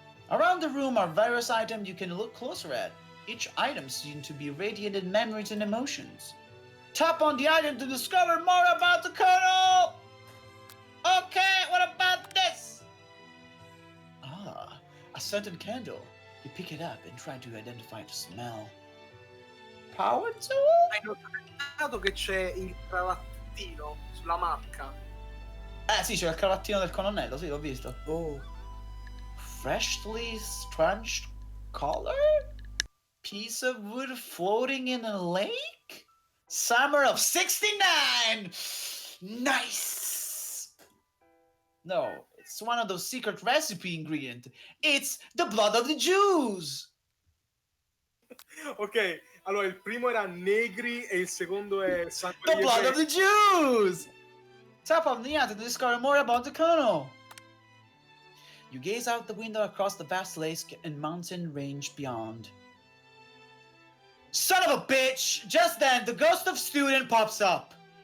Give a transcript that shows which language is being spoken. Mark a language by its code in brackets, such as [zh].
[en] Around the room are various items you can look closer at. Each item seems to be radiated memories and emotions. Tap on the item to discover more about the Colonel! Okay, what about this? Ah, a scented candle. You pick it up and try to identify the smell. Power tool? [it] Hai notato che c'è il cravattino sulla macca? Sì, c'è il cravattino del colonnello, sì, l'ho visto. Oh. [en] Freshly scrunched collar? Piece of wood floating in a lake? Summer of '69! Nice! No, it's one of those secret recipe ingredients. It's the blood of the Jews! [it] Ok, allora il primo era negri e il secondo è sangue [en] The [it] di [en] blood of [it] ebrei. [en] the Jews! Tap on the item to discover more about the Colonel. You gaze out the window across the vast lake and mountain range beyond. Son of a bitch! Just then, the ghost of student pops up.